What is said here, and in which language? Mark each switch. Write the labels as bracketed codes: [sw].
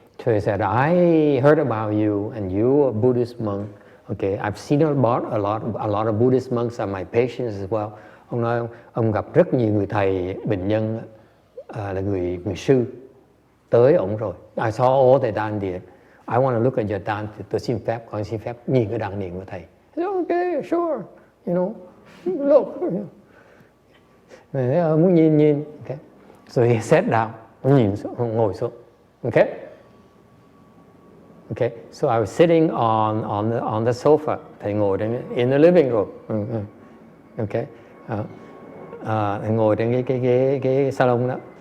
[en] So he said, I heard about you and you are a Buddhist monk. Okay, I've seen a lot of Buddhist monks are my patients as well. [vi] Ông nói ông gặp rất nhiều người thầy bệnh nhân là người sư tới ông rồi. [en] I saw all the đan điền. I want to look at your đan. [vi] Tôi xin phép, con xin phép nhìn cái đan điền của thầy. [en] Said, okay, sure, you know, look. [vi] Muốn nhìn. [en] Okay. So he sat down, [vi] ngồi xuống. [en] Okay. Okay, so I was sitting on the sofa. [vi] Thầy ngồi [en] in the living room. [vi] Okay, thầy ngồi trên cái salon đó.